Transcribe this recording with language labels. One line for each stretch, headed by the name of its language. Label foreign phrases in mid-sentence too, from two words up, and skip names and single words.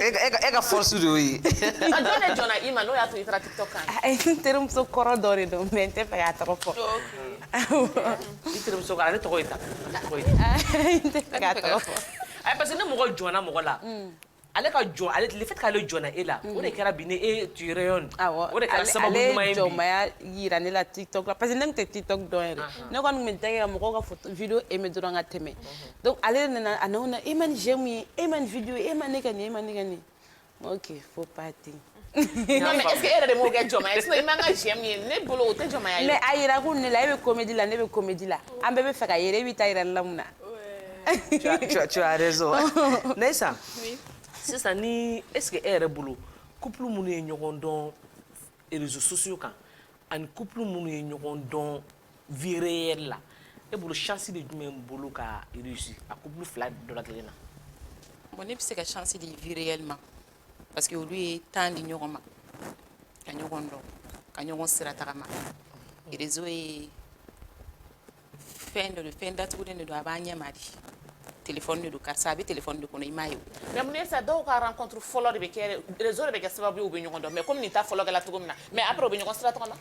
Bambara: e ka force de y'o ye a jɔn de jɔnna i ma n'o y'a to i taara TikTok kan n terimuso kɔrɔ dɔ de don mais n tɛ fɛ k'a tɔgɔ fɔ i terimuso kan ale tɔgɔ ye tan n tɛ fɛ k'a tɔgɔ fɔ
French: parce que
Bambara: ne mɔgɔ jɔnna mɔgɔ la ale ka jɔn ale
French: le fait
Bambara: k'ale jɔnna e la o de kɛra bi ni e
French: tu rayonnes
Bambara: o de kɛra sababu ɲuman ye bi ale jɔnmaya yira ne la TikTok la
French: parce que
Bambara: ne tun tɛ TikTok dɔn yɛrɛ ne kɔni tun bɛ tɛgɛ ka mɔgɔw ka
French: photo vidéo aimer
Bambara: dɔrɔn ka tɛmɛ donc ale nana a nana na e ma nin j'aime ye e ma nin vidéo e ma ne ka nin e ma ne ka nin
French: ok faut pas
Bambara: ten
French: non mais est-ce que
Bambara: e yɛrɛ de m'o kɛ jɔnmaya ye sinon i man ka j'aime ye ne bolo o tɛ jɔnmaya ye mais a yira kun ne la e bɛ comédie la ne bɛ comédie la an bɛɛ bɛ fɛ ka yɛrɛ e b'i ta yira ne la mun na
French: tu as raison
Bambara: Neysa sisan ni
French: est-ce que
Bambara: e yɛrɛ bolo couple minnu ye ɲɔgɔn dɔn
French: réseaux sociaux
Bambara: kan ani couple minnu ye ɲɔgɔn dɔn
French: vie réelle
Bambara: la e bolo
French: chance de
Bambara: jumɛn bolo ka réussir a couple fila dɔ la kelen na. Bon ne bɛ se ka
French: chance de vie réellement parce que
Bambara: olu ye temps di ɲɔgɔn ma ka ɲɔgɔn dɔn ka ɲɔgɔn sira tagama réseau ye fɛn dɔ de fɛn datugulen de don a b'a ɲɛma di téléphone de don karisa a bɛ téléphone de kɔnɔ i m'a ye o. mais mun ye sa dɔw ka rencontre fɔlɔ de bɛ kɛ réseau de bɛ kɛ sababu ye u bɛ ɲɔgɔn dɔn
French: mais comme
Bambara: nin ta fɔlɔ kɛla cogo min na
French: mais après
Bambara: u bɛ ɲɔgɔn sira tagama.